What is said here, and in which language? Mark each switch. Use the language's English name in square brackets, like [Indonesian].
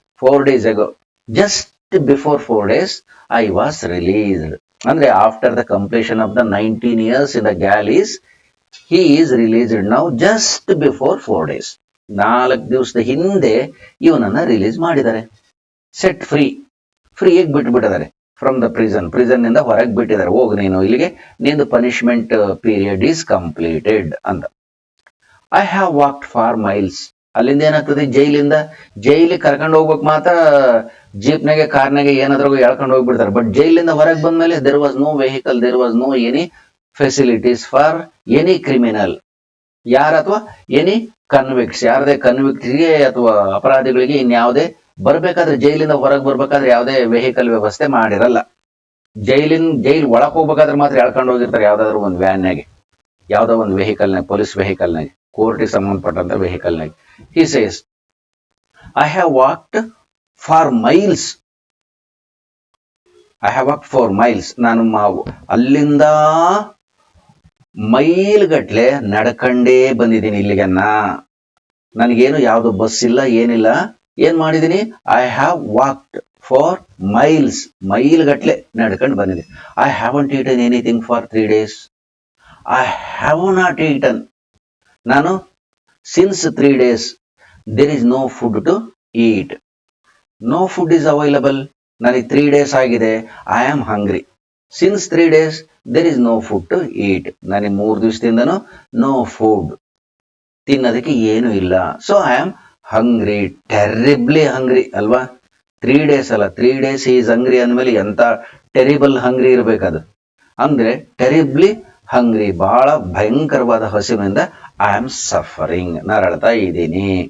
[English] 4 days ago, just before 4 days I was released. ಅಂದ್ರೆ after the completion of the 19 years in the galleys, he is released now just before 4 days. [Kannada] 4 ದಿವಸದ ಹಿಂದೆ ಇವನನ್ನ release ಮಾಡಿದ್ದಾರೆ. [English] set free, [Kannada] ಫ್ರೀಯಾಗಿ ಬಿಟ್ಬಿಟ್ಟಿದ್ದಾರೆ [English] From the prison. [Kannada] Prison ನಿಂದ ಹೊರಗೆ ಬಿಟ್ಟಿದ್ದಾರೆ. ಹೋಗ್ ನೀನು ಇಲ್ಲಿಗೆ, ನಿಂದು [English] punishment period is completed [Kannada] ಅಂತ. [English] I have walked far miles. [Kannada] ಅಲ್ಲಿಂದ ಏನಾಗ್ತದೆ? ಜೈಲಿಗೆ ಕರ್ಕೊಂಡು ಹೋಗ್ಬೇಕು ಮಾತ್ರ, ಜೀಪ್ನಾಗೆ ಕಾರ್ನಾಗೆ ಏನಾದ್ರೂ ಎಳ್ಕೊಂಡು ಹೋಗ್ಬಿಡ್ತಾರೆ. [English] ಬಟ್ [Kannada] ಜೈಲಿಂದ ಹೊರಗೆ ಬಂದ್ಮೇಲೆ [English] There was no vehicle, there was no any facilities for any criminal. [Kannada] ಯಾರ ಅಥವಾ ಎನಿ ಕನ್ವಿಕ್ಟ್ಸ್, ಯಾರದೇ ಕನ್ವಿಕ್ಟ್ಸ್ಗೆ ಅಥವಾ ಅಪರಾಧಿಗಳಿಗೆ ಇನ್ಯಾವುದೇ ಬರ್ಬೇಕಾದ್ರೆ, ಜೈಲಿಂದ ಹೊರಗೆ ಬರ್ಬೇಕಾದ್ರೆ ಯಾವುದೇ ವೆಹಿಕಲ್ ವ್ಯವಸ್ಥೆ ಮಾಡಿರಲ್ಲ. ಜೈಲ್ ಒಳಕ್ ಹೋಗ್ಬೇಕಾದ್ರೆ ಮಾತ್ರ ಎಳ್ಕೊಂಡು ಹೋಗಿರ್ತಾರೆ ಯಾವ್ದಾದ್ರು ಒಂದು ವ್ಯಾನ್ನಾಗೆ, ಯಾವ್ದೋ ಒಂದು ವೆಹಿಕಲ್ನಾಗ, ಪೊಲೀಸ್ ವೆಹಿಕಲ್ನಾಗೆ, ಕೋರ್ಟಿಗೆ ಸಂಬಂಧಪಟ್ಟಂತ ವೆಹಿಕಲ್ನಾಗೆ. [English] He says, I have walked for miles. I have walked for miles. [Kannada] ನಾನು ಅಲ್ಲಿಂದ ಮೈಲ್ ಗಟ್ಲೆ ನಡ್ಕಂಡೇ ಬಂದಿದ್ದೀನಿ ಇಲ್ಲಿಗನ್ನ. ನನಗೇನು ಯಾವ್ದು ಬಸ್ ಇಲ್ಲ, ಏನಿಲ್ಲ. ಏನ್ ಮಾಡಿದೀನಿ? [English] I have walked for miles, [Kannada] mile ಗಟ್ಲೆ ನಡ್ಕೊಂಡು ಬಂದಿದ್ದೀನಿ. [English] I haven't eaten anything for 3 days. I have not eaten, ನಾನು since 3 days there is no food to eat. No food is available. [Kannada] ನನಗೆ [English] 3 days [Kannada] ಆಗಿದೆ. [English] I am hungry. Since 3 days there is no food to eat. [Kannada] ನನಗೆ 3 ದಿವಸದಿಂದನೂ [English] no food, [Kannada] ತಿನ್ನೋದಕ್ಕೆ ಏನು ಇಲ್ಲ. [English] So I am hungry, terribly hungry ಅಲ್ವಾ? [Kannada] 3 days ಅಲ್ಲ, [English] 3 days is hungry [Kannada] ಅಂದ್ಮೇಲೆ ಎಂತ [English] terrible hungry [Kannada] ಇರ್ಬೇಕದು. ಅಂದ್ರೆ [English] terribly hungry, [Kannada] ಬಹಳ ಭಯಂಕರವಾದ ಹಸಿವಿನಿಂದ [English] I am suffering, [Kannada] ನರಳ್ತಾ ಇದ್ದೀನಿ.